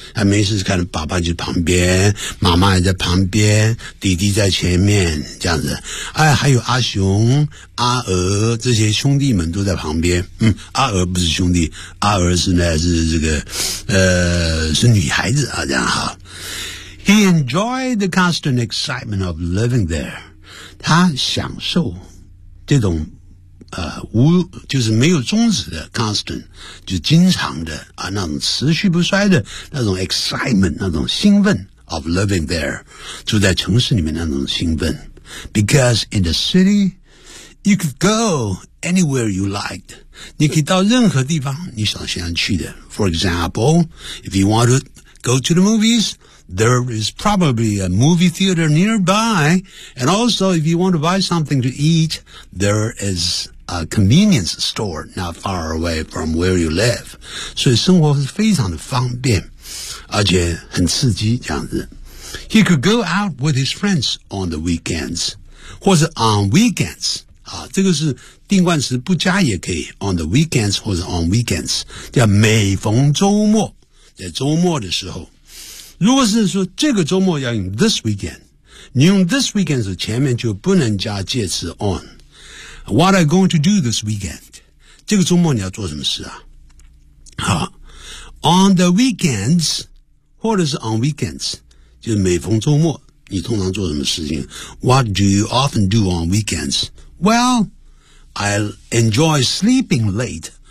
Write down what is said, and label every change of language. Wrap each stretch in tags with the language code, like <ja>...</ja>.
<zh>他没事看爸爸就旁边，妈妈也在旁边，弟弟在前面，这样子。哎，还有阿雄、阿娥这些兄弟们都在旁边。嗯，阿娥不是兄弟，阿娥是呢是这个，是女孩子啊，这样哈。</zh> <en>He enjoyed the constant excitement of living there.</en> <zh>他享受这种无就是没有终止的 constant， 就是经常的啊，那种持续不衰的那种 excitement， 那种兴奋</zh> <en>of living there，</en> <zh>住在城市里面那种兴奋。</zh> <en>Because in the city, you could go anywhere you liked.</en> <zh>你可以到任何地方你想去的。</zh> <en>For example, if you want to go to the movies,There is probably a movie theater nearby. And also, if you want to buy something to eat, there is a convenience store not far away from where you live.</en> <zh>所以生活是非常的方便，而且很刺激这样子。</zh> <en>He could go out with his friends on the weekends.</en> <zh>或者</zh> <en>on weekends.</en> <zh>这个是定冠词不加也可以</zh> <en>on the weekends</en> <zh>或者 on weekends. 叫每逢周末，在周末的时候。如果是说这个周末要用 this weekend， 你用 this weekend 的前面就不能加介词 on。</zh> <en>What are you going to do this weekend？</en> <zh>这个周末你要做什么事啊？好 ，on the weekends， 或者是 on weekends， 就是每逢周末你通常做什么事情 ？</zh> <en>What do you often do on weekends？ Well， I enjoy sleeping late。</en>